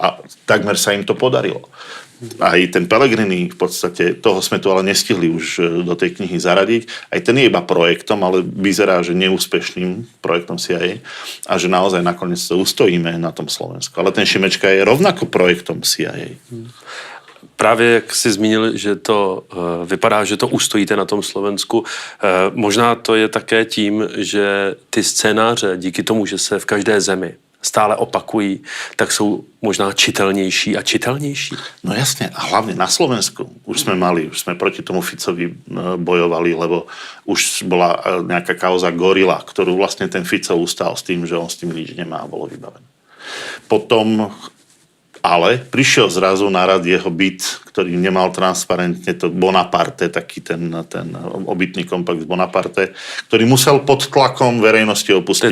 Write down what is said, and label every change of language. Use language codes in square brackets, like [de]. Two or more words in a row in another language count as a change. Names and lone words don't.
[sk] A takmer sa im to podarilo. Aj ten Pellegrini, v podstate, toho sme tu ale nestihli už do tej knihy zaradiť. Aj ten je iba projektom, ale vyzerá, že neúspešným projektom CIA a že naozaj nakoniec to ustojíme na tom Slovensku. Ale ten Šimečka je rovnako projektom CIA. [cs] Právě jak jsi zmínil, že to vypadá, že to ustojíte na tom Slovensku. Možná to je také tím, že ty scénáře, díky tomu, že se v každé zemi stále opakují, tak jsou možná čitelnější a čitelnější. [sk] No jasne, a hlavne na Slovensku už sme proti tomu Ficovi bojovali, lebo už bola nejaká kauza Gorila, ktorú vlastne ten Fico ustal s tým, že on s tým nič nemá a bolo vybavené. Potom ale prišiel zrazu na rad jeho byt, ktorý nemal transparentne to Bonaparte, taký ten obytný komplex Bonaparte, ktorý musel pod tlakom verejnosti opustiť.